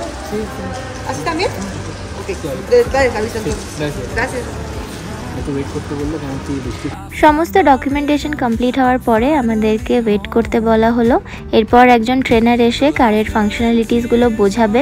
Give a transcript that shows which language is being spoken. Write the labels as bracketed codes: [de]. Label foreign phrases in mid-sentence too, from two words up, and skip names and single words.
[es] Sí. ¿Así también? Ok. Dale, aviso entonces. Gracias. [bn] সমস্ত [en] documentation complete [bn] হওয়ার পরে আমাদেরকে ওয়েট করতে বলা হলো। এরপর একজন ট্রেনার এসে [en] car's functionalities [bn] বোঝাবেন।